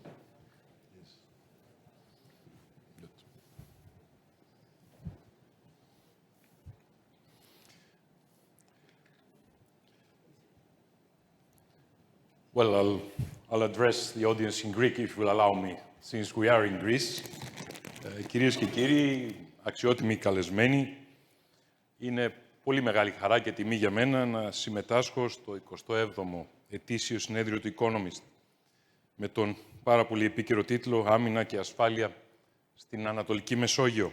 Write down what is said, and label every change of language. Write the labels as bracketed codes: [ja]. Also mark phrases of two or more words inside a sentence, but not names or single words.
[en] Well, I'll address the audience in Greek, if you will allow me, since we are in Greece. [el] Κυρίες και κύριοι, αξιότιμοι καλεσμένοι, είναι πολύ μεγάλη χαρά και τιμή για μένα να συμμετάσχω στο 27ο ετήσιο συνέδριο του Economist με τον πάρα πολύ επίκαιρο τίτλο «Άμυνα και ασφάλεια στην Ανατολική Μεσόγειο».